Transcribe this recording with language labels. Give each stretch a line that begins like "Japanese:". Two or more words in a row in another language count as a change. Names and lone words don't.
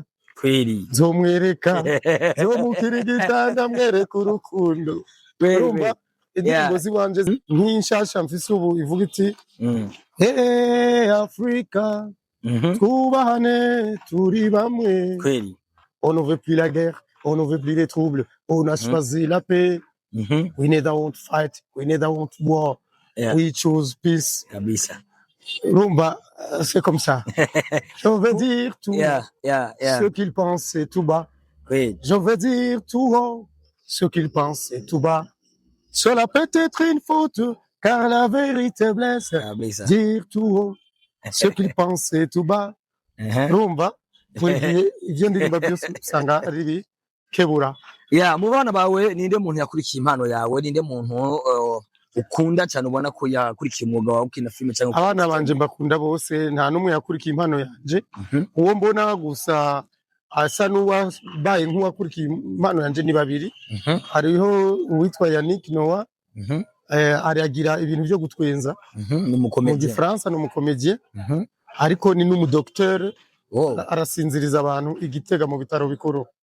Swahili: kweli
Rundi: zomwereka zomukirigita ndamwereka urukundo urumva indirimbo ziwanje nk'inshasha mfise ubu ivuga iti hey Afrika twubahane turi bamwe
Swahili: kweli
French: on ne veut plus la guerre on ne veut plus les troubles on a choisi la paix
English: we neither want fight we neither want war we choose peace
Swahili: kabisa
French: rumba c'est comme ça je veux dire tout ce qu'ils pensent c'est tout bas je veux dire tout haut ce qu'ils pensent c'est tout bas cela peut être une faute car la vérité blesse dire tout haut ce qu'ils pensent c'est tout bas rumba
Rundi: ivyo ndirimba byose usanga ari kebura
Kinyarwanda: mu bana bawe ninde muntu yakurikiye impano yawe ninde muntu ukunda cyane ubona ko yakurikiye umwuga wawe ukina filime cyangwa
Rundi: abana banje mbakunda bose nta numwe yakurikiye impano yanje uwo mbona gusa asa n'uwabaye nk'uwakurikiye impano yanje ni babiri hariho uwitwa Yannick Noah aragira ibintu byo gutwenza mu Gifaransa no mu comédien ariko ni n'umudokteur arasinziriza abantu igitega mu bitaro bikuru